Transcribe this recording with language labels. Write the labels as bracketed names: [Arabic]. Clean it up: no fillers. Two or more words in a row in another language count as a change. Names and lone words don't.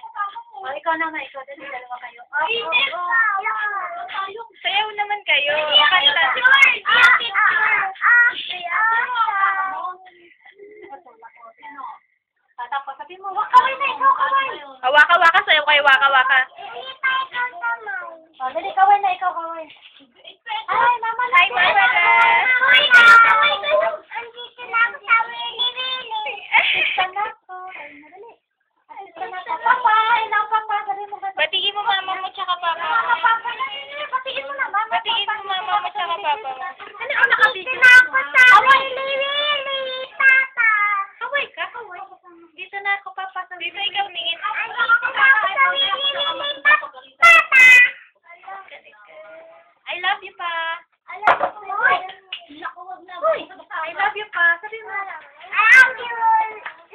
[Filipino] O, ikaw naman, ikaw. Dalawa kayo. Sayaw naman kayo. O, kanta. Tapos sabi mo, wakaway na, ikaw kaway. Waka-waka, sayaw kayo, waka-waka. O, dali, kaway na, ikaw kaway. Ay, Mama la. Hi, Mama la. Andito na ako sa Wili-Wili. Artista na ako. Ay, madali. Artista na ako. Papa, ay, papa. Sabi mo ba? Batiin mo mama mo tsaka papa mo. Papa na. Batiin mo na, Mama. Batiin mo mama mo tsaka papa mo. Ano, nakabidyo Andito na ako sa Wili-Wili, Papa. Kaway ka, kaway. Dito na ako, Papa. Dito ikaw tingin. Andito na ako sa Wili-Wili, Papa. [English] I love you, [Filipino] pa. Alam mo po. [English] I love you, [Filipino] pa. Sabi mo. [English] I love you.